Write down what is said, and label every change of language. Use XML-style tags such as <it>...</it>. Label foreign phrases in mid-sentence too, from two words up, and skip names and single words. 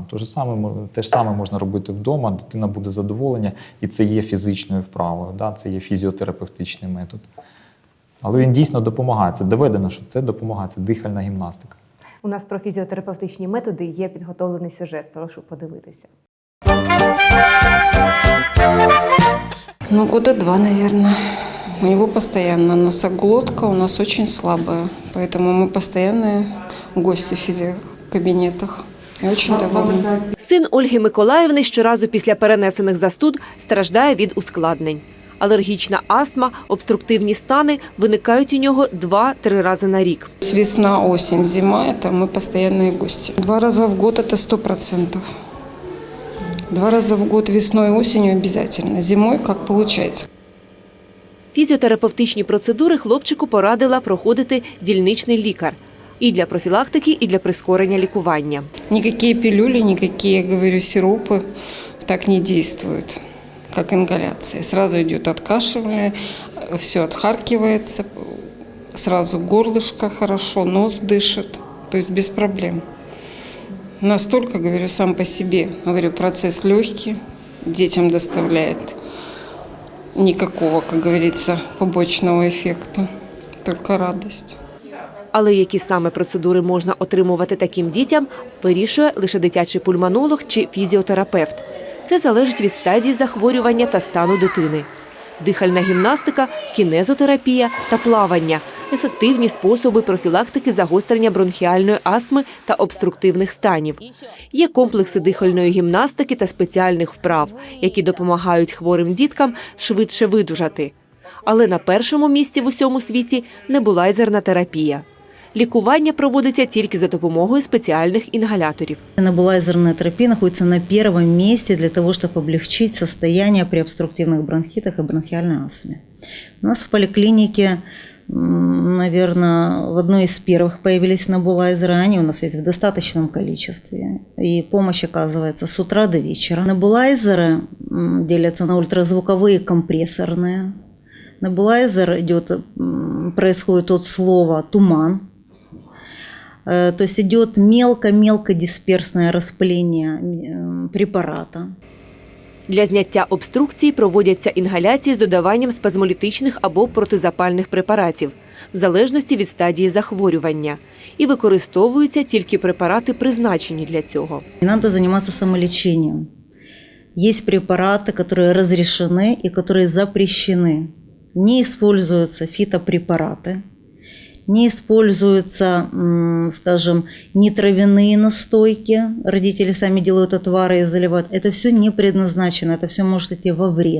<uk>Те ж саме можна робити вдома, дитина буде задоволена, і це є фізичною вправою, це є фізіотерапевтичний метод. Але він дійсно допомагає, це доведено, що це допомагає, це дихальна гімнастика. У нас про фізіотерапевтичні методи є підготовлений сюжет, прошу подивитися.</uk> <ru>Года 2, наверное. У него постоянно носоглотка у нас очень слабая, поэтому мы постоянные гости в физиокабинетах. И очень довольны.</ru> <uk>Син Ольги Миколаївни щоразу після перенесених застуд страждає від ускладнень. Алергічна астма, обструктивні стани виникають у нього 2-3 рази на рік.</uk> <ru>Весна, осень, зима – это мы постоянные гости. 2 раза в год – это 100%. 2 раза в год весной и осенью обязательно. Зимой как получается.</ru> <uk>Фізіотерапевтичні процедури хлопчику порадила проходити дільничний лікар. І для профілактики, і для прискорення лікування.</uk> <ru>Никакие пилюли, никакие, я говорю, сиропы так не действуют, как ингаляция. Сразу идет откашивание, все отхаркивается, сразу горлышко хорошо, нос дышит, то есть без проблем. Настолько, говорю, сам по себе, говорю, процесс легкий, детям доставляет никакого, как говорится, побочного эффекта, только радость.</ru> <uk>Але які саме процедури можна отримувати таким дітям, вирішує лише дитячий пульмонолог чи фізіотерапевт. Це залежить від стадії захворювання та стану дитини. Дихальна гімнастика, кінезотерапія та плавання – ефективні способи профілактики загострення бронхіальної астми та обструктивних станів. Є комплекси дихальної гімнастики та спеціальних вправ, які допомагають хворим діткам швидше видужати. Але на першому місці в усьому світі небулайзерна терапія. Лікування проводиться тільки за допомогою спеціальних інгаляторів.</uk> <ru>Небулайзерная терапия находится на первом месте для того, чтобы облегчить состояние при обструктивных бронхитах и бронхиальной астме. У нас в поликлинике, наверное, в одной из первых появились небулайзеры. Они у нас есть в достаточном количестве. И помощь оказывается с утра до вечера. Небулайзеры делятся на ультразвуковые и компрессорные. Небулайзер происходит от слова «туман». То есть идет мелко-мелко дисперсное распыление препарата.</ru> <uk>Для зняття обструкції проводяться інгаляції з додаванням спазмолітичних або протизапальних препаратів, в залежності від стадії захворювання. І використовуються тільки препарати, призначені для цього.</uk> <ru>Не надо заниматься самолечением. Есть препараты, которые разрешены и которые запрещены. Не используются фитопрепараты, не используются, скажем, не травяные настойки. Родители сами делают отвары и заливают. Это все не предназначено, это все может идти во вред.</ru>